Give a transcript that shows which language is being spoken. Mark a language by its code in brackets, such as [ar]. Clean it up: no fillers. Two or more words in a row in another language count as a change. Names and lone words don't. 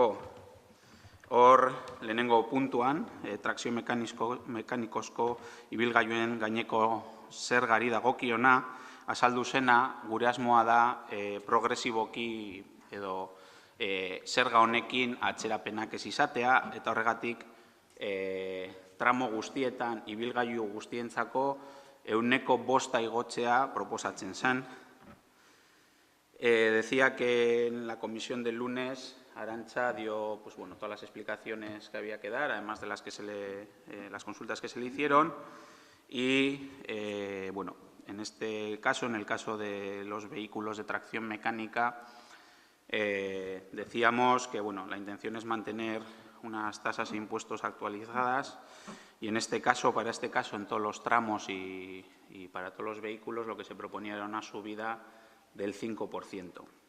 [eu] Hor, lehenengo puntuan, trakzio mekanikozko ibilgailuen gaineko zergari dagokiona, azaldu zena, gure asmoa da progresiboki edo zerga honekin atzerapenak ez izatea, eta horregatik tramo guztietan, ibilgailu guztientzako 5% igotzea proposatzen zen. [es] Decía que en la comisión del lunes Arantza dio todas las explicaciones que había que dar, además de las consultas que se le hicieron. Y, en este caso, en el caso de los vehículos de tracción mecánica, decíamos que la intención es mantener unas tasas e impuestos actualizadas y, en este caso, para este caso, en todos los tramos y para todos los vehículos, lo que se proponía era una subida del 5%.